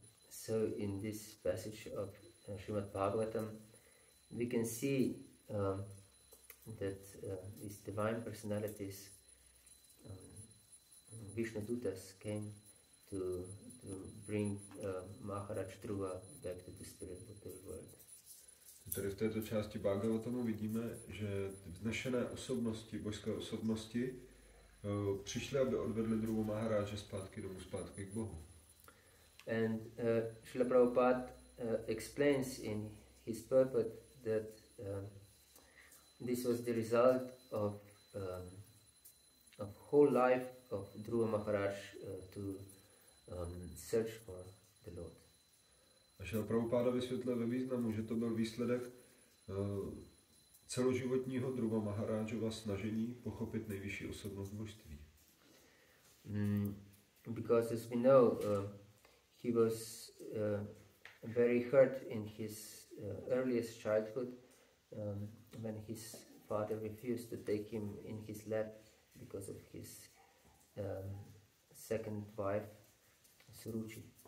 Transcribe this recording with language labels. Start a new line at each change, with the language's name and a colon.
English: So in this passage of Srimad Bhagavatam, we can see that these divine personalities, Vishnudutas, came to bring Maharaj Dhruva back to the spiritual world.
Czech: Tady v této části Bhagavatamu vidíme, že vznešené osobnosti, božské osobnosti, přišli, aby odvedli Dhruvu Maharáže zpátky domů, zpátky k Bohu.
English: And Srila Prabhupada explains in his purport that this was the result of whole life of Dhruva Maharaj to search for the Lord.
Czech: A Srila Prabhupada vysvětlil ve významu, že to byl výsledek celoživotního Dhruva Maharážova snažení pochopit nejvyšší osobnost božství.
English: Because as we know, he was very hurt in his earliest childhood when his father refused to take him in his lap because of his second wife, Suruchi.